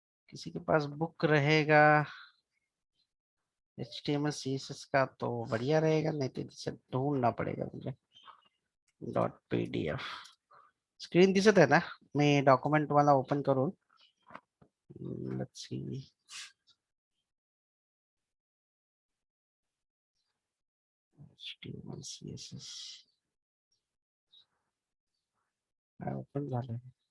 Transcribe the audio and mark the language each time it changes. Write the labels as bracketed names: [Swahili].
[Hindi] किसी के पास बुक रहेगा HTML CSS का तो बढ़िया रहेगा, नहीं तो इसे ढूंढना पड़ेगा मुझे. [Marathi] .pdf स्क्रीन दिसत आहे ना? मी डॉक्युमेंट मला ओपन करून let's see. HTML CSS open झालं.